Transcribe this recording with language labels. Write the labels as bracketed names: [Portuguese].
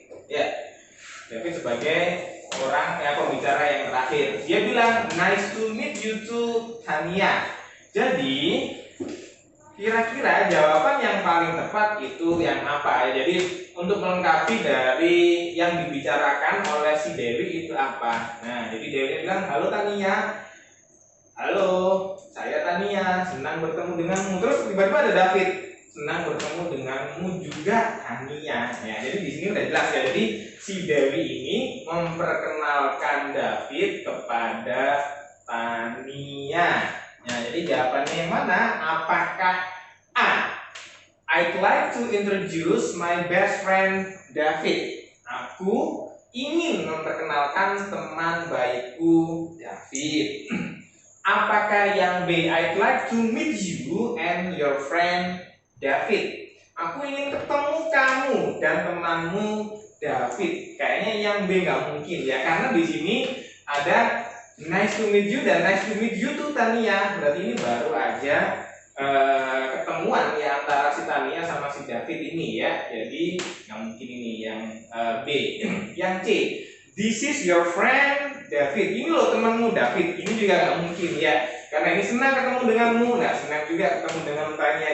[Indonesian] Ya, David sebagai orang pembicara yang terakhir. Dia bilang, [English] "Nice to meet you too, Tania." [Indonesian] Jadi kira-kira jawaban yang paling tepat itu yang apa ya? Jadi untuk melengkapi dari yang dibicarakan oleh si Dewi itu apa? Nah, jadi Dewi bilang, "Halo Tania." "Halo, saya Tania, senang bertemu denganmu." Terus tiba-tiba ada David, "Senang bertemu denganmu juga Tania." Ya, jadi di sini udah jelas ya. Jadi si Dewi ini memperkenalkan David kepada Tania. Nah, jadi jawabannya yang mana? [English] Apakah A, I'd like to introduce my best friend David. [Indonesian] Aku ingin memperkenalkan teman baikku David. [English] Apakah yang B, I'd like to meet you and your friend David. [Indonesian] Aku ingin ketemu kamu dan temanmu David. Kayaknya yang B nggak mungkin ya, karena di sini ada [English] nice to meet you [Indonesian] dan nice to meet you tuh Tania. Berarti ini baru aja ketemuan ya antara si Tania sama si David ini ya. Jadi nggak mungkin ini yang B. [English] Yang C, this is your friend David. [Indonesian] Ini loh temanmu David. Ini juga nggak mungkin ya, karena ini senang ketemu denganmu. Nah, senang juga ketemu dengan Tania.